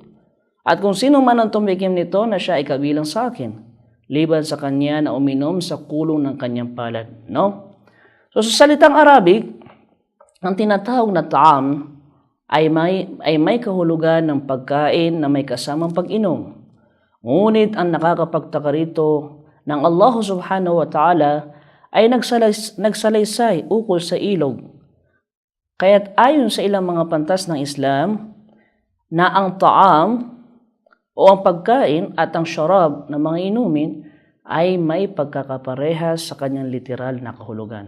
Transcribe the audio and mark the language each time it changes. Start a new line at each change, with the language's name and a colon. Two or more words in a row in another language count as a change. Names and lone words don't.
Filipino: At kung sino man ang tumikim nito na siya ay kabilang sa akin, liban sa kanya na uminom sa kulong ng kanyang palad. No? So sa salitang Arabic, ang tinatawag na ta'am ay may kahulugan ng pagkain na may kasamang pag-inom Ngunit ang nakakapagtaka rito ng Allah
Arabic: سبحانه وتعالى
Filipino: ay nagsalaysay ukol sa ilog. Kaya't ayon sa ilang mga pantas ng Islam na ang ta'am o ang pagkain at ang syarab na mga inumin ay may pagkakaparehas sa kanyang literal na kahulugan.